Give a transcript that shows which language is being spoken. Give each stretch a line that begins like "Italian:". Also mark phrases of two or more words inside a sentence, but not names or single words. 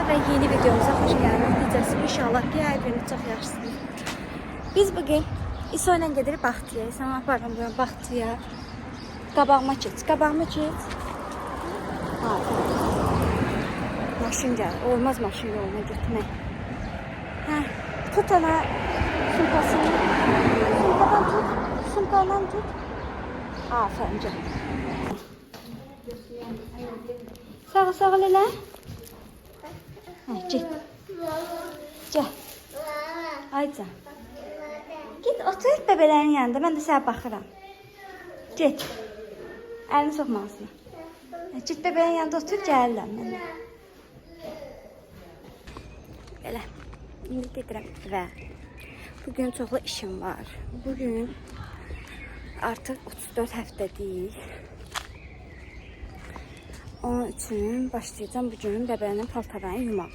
Turkish: yeni videomuza hoş geldiniz.
Azerbaijani: Necəsiz? İnşallah ki, hər biriniz çox yaxşısınız. Biz bugün İso ilə gedirik Baxtıya. Sana aparım bugün Baxtıya. Qabağıma geç. Qabağıma geç. Maşın gəlir. Olmaz maşın yoluna getmək. Tut ana sumkasını. Sumkadan tut. Sumkadan tut. Aferin canım. Sağ ol, sağ ol elə.
Turkish: Git. Gel. Ayca. Git otur bebelerin yanında. Ben de sana baxıram. Git. Elini sokmalısın. Git bebeğin yanında otur.
Azerbaijani: Gəlirəm mən. Belə. İndi gedirəm və bugün çoxlu işim var. Bugün artıq 34 həftə deyil.
Turkish: Onun için başlayacağım bugün bebeğinin paltarlarını yumağa.